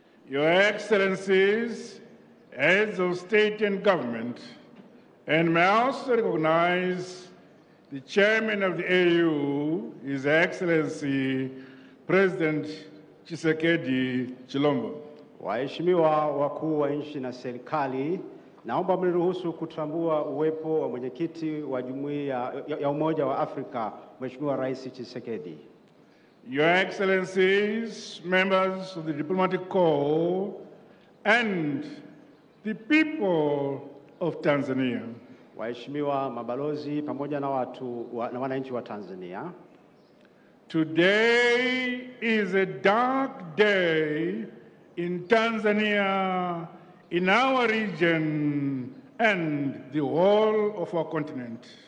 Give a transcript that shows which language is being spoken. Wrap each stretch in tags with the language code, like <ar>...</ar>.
<en>Your Excellencies, heads of state and government, and may I also recognize the chairman of the AU, His Excellency President Tshisekedi Chilombo.</en> <sw>Waheshimiwa wakuu wa nchi na serikali, naomba mniruhusu kutambua uwepo wa mwenyekiti wa Jumuiya ya Umoja wa Afrika, Mheshimiwa Rais Tshisekedi.</sw> <en>Your Excellencies, members of the diplomatic corps, and the people of Tanzania.</en> <sw>Waheshimiwa mabalozi pamoja na wananchi wa Tanzania.</sw> <en>Today is a dark day in Tanzania, in our region, and the whole of our continent.</en>